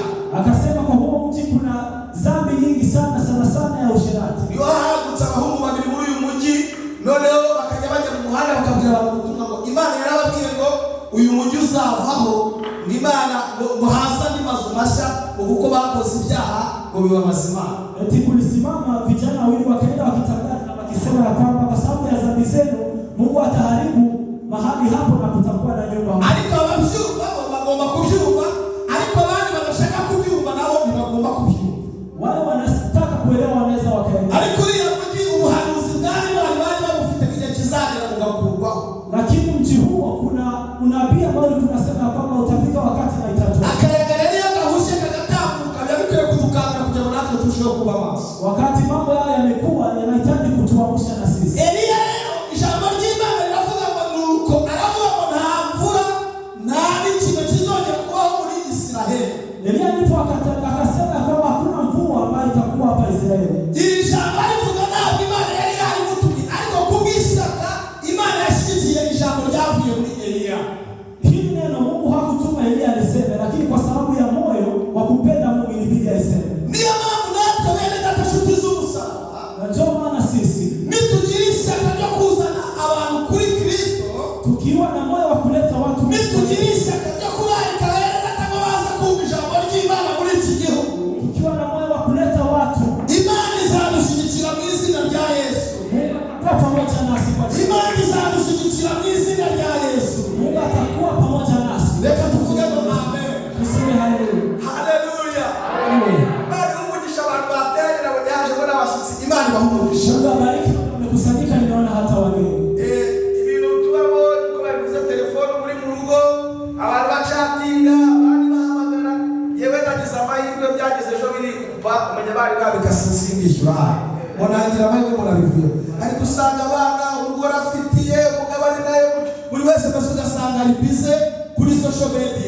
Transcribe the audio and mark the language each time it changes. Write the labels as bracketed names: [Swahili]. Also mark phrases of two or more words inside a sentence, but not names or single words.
[Swahili] Akasema kwa huo mji kuna dhambi nyingi sana sana ya usherati. [Kinyarwanda] Iyo hahagurutse abahungu babiri muri uyu mujyi, noneho bakajya bajya mu muhanda bakabwira abantu ubutumwa ngo Imana yarababwiye ngo uyu mujyi uzavaho, ngo Imana ngo haza andi mazu mashya, ngo kuko bakoze ibyaha ngo biba mazima. [Swahili] Eti kulisimama vijana wawili wakaenda wakitangaza wakisema ya kwamba kwa sababu ya dhambi zenu Mungu ataharibu mahali hapo na kutakuwa na nyumba. [Kinyarwanda] Ariko ababyumva bo bagomba kubyumva, ariko abandi badashaka kubyumva nabo ntibagomba kubyumva. [Swahili] Wale wanataka kuelewa wanaweza wakaelewa. [Kinyarwanda] Ariko uriya mujyi ubuhanuzi bwari bari babufite igihe kizagera bugakurwaho. [Swahili] Lakini mji huo kuna unabii ambao tunasema kwamba utafika wakati na itatoka. [Kinyarwanda] Akayaga rero iyo gahushe kagatambuka biba bikwiye kudukangura kugira ngo natwe turusheho kuba maso. [Swahili] Wakati mambo haya yamekuwa yanahitaji kutuamsha na sisi. [Kinyarwanda] Eliya rero ijambo ry'Imana riravuga ngo nuko aravuga ngo nta mvura nta n'ikintu kizongera kubaho muri Isiraheli. [Swahili] Eliya ndipo akasema kwamba hakuna mvua ambayo itakuwa hapa Israeli. [Kinyarwanda] Iri jambo rivuga ntabwo Imana yari yarimutumye, ariko kubw'ishyaka Imana yashyigikiye ijambo ryavuye muri Eliya. [Swahili] Hili neno Mungu hakutuma Eliya aliseme, lakini kwa sababu ya moyo wa kupenda Mungu ilibidi aiseme. [Kinyarwanda] Niyo mpamvu natwe bene data nshuti z'umusaraba, [Swahili] Na ndio maana sisi [Kinyarwanda] nitugira ishyaka ryo kuzana abantu kuri Kristo, [Swahili] tukiwa na moyo wa kuleta watu, [Kinyarwanda] nitugira ishyaka ryo kubarika bene data ngo baze kumva ijambo ry'Imana muri iki gihugu, [Swahili] tukiwa na moyo wa kuleta watu, [Kinyarwanda] Imana izadushyigikira mu izina rya Yesu. [Swahili] Mungu atakuwa pamoja nasi kwa jina. [Kinyarwanda] Imana izadushyigikira mu izina rya Yesu. [Swahili] Mungu atakuwa pamoja nasi. [Kinyarwanda] Reka tuvuge ngo amen. [Swahili] Tuseme haleluya. Haleluya. Haleluya. [Kinyarwanda] Imana umugisha abantu bateranye nabo yaje ngo n'abashyitsi. Imana ibahumurisha. [Swahili] Mungu abariki wamekusanyika, ninaona hata wageni. [Kinyarwanda] Ibintu tubamo ko babivuze telefone muri mu rugo, abantu bacatinga, abandi bahamagara. Yewe nagize amahirwe byageze ejo birikupa, umenya bari babikasimbishyura. Monangira amahirwe munabivuye. Ariko usanga abana umugore afitiye umugabo ari nayo, buri wese mbese ugasanga ari bize kuri [English] social media.